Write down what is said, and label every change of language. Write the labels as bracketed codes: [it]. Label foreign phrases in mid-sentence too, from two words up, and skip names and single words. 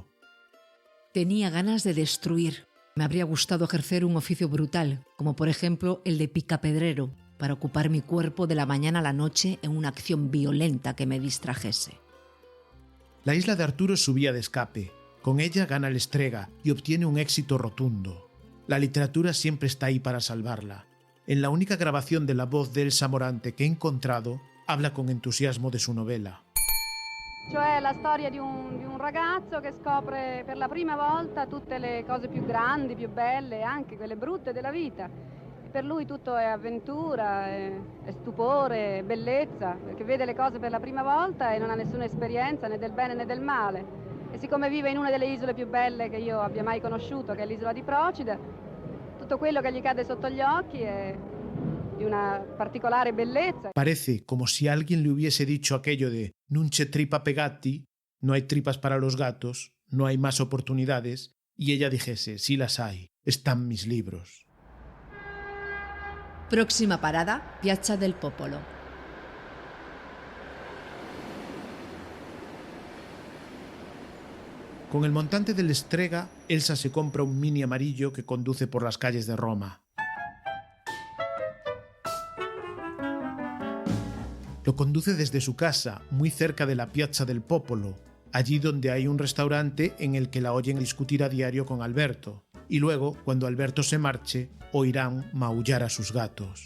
[es] Tenía ganas de destruir. Me habría gustado ejercer un oficio brutal, como por ejemplo el de picapedrero, para ocupar mi cuerpo de la mañana a la noche en una acción violenta que me distrajese. La isla de Arturo es su vía de escape. Con ella gana el Strega y obtiene un éxito rotundo. La literatura siempre está ahí para salvarla. En la única grabación de la voz de Elsa Morante que he encontrado, habla con entusiasmo de su novela. [it] Cioè la storia di un ragazzo che scopre per la prima volta tutte le cose più grandi, più belle, anche quelle brutte della vita. Per lui tutto è avventura, è stupore, è bellezza, perché vede le cose per la prima volta e non ha nessuna esperienza né del bene né del male. E siccome vive in una delle isole più belle che io abbia mai conosciuto, che è l'isola di Procida, tutto quello che gli cade sotto gli occhi è di una particolare bellezza. [es] Parece como si alguien le hubiese dicho aquello de [it] «Non c'è tripa pe gatti», [es] no hay tripas para los gatos, no hay más oportunidades, y ella dijese «sí las hay, están mis libros». Próxima parada, Piazza del Popolo. Con el montante del Strega, Elsa se compra un Mini amarillo que conduce por las calles de Roma. Lo conduce desde su casa, muy cerca de la Piazza del Popolo, allí donde hay un restaurante en el que la oyen discutir a diario con Alberto, y luego, cuando Alberto se marche, oirán maullar a sus gatos.